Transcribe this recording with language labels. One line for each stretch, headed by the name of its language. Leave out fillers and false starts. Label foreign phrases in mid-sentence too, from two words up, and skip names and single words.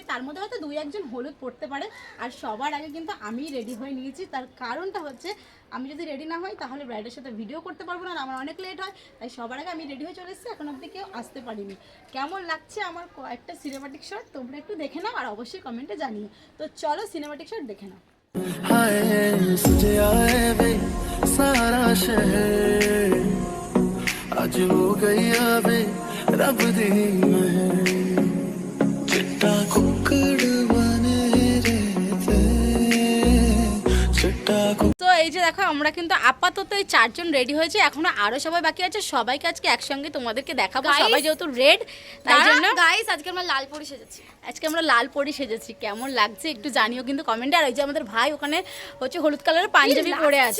Bangla: তার মধ্যে হয়তো দুই একজন হলুদ পরতে পারে, আর সবার আগে কিন্তু আমি রেডি হয়ে নিয়েছি। তার কারণটা হচ্ছে আমি যদি রেডি না হই তাহলে ব্রাইডের সাথে ভিডিও করতে পারবো না, আমার অনেক লেট হয়, তাই সবার আগে আমি রেডি হয়ে চলে এসেছি। এখন অবধি কেউ আসতে পারিনি। কেমন লাগছে আমার কয়েকটা সিনেমাটিক শট তোমরা একটু দেখে নাও, আর অবশ্যই কমেন্টে জানিও। তো চলো সিনেমাটিক শট দেখে নাও।
Punjabi: ਅੱਜ ਹੋ ਗਈ ਅਬੇ ਰੱਬ ਦੀ ਚਿੱਟਾ ਕੁੱਕੜ ਬਣੇ ਰਹਿੰਦੇ ਚਿੱਟਾ।
Bangla: তো এই যে দেখো আমরা কিন্তু আপাতত এই চারজন রেডি হয়েছে, এখনো আরো সবাই বাকি আছে, সবাইকে আজকে একসঙ্গে তোমাদেরকে দেখাবো। সবাই যেহেতু রেড তাই জন্য গাইস আজকে আমরা লাল পরি সেজেছি। আজকে আমরা লাল পরি সেজেছি, কেমন লাগছে একটু জানিও কিন্তু কমেন্টে। আর এই যে আমাদের ভাই ওখানে হচ্ছে হলুদ কালারের পাঞ্জাবি পরে আছে